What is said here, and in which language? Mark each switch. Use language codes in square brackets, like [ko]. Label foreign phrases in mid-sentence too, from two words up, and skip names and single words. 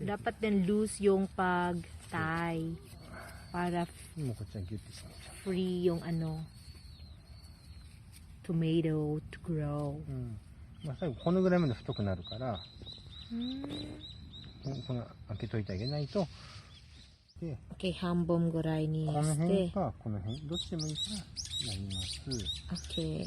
[tl] Dapat din loose yung pag-tie para [ja] もうこっちはギュッて閉めちゃう。 [en] free [tl] yung ano [en] tomato to grow. [ja] まあ最後このぐらいまで太くなるから、この開けといてあげないと。 Okay, hambom guray ni この辺かこの辺どっちでもいいからやります。 [en] Okay.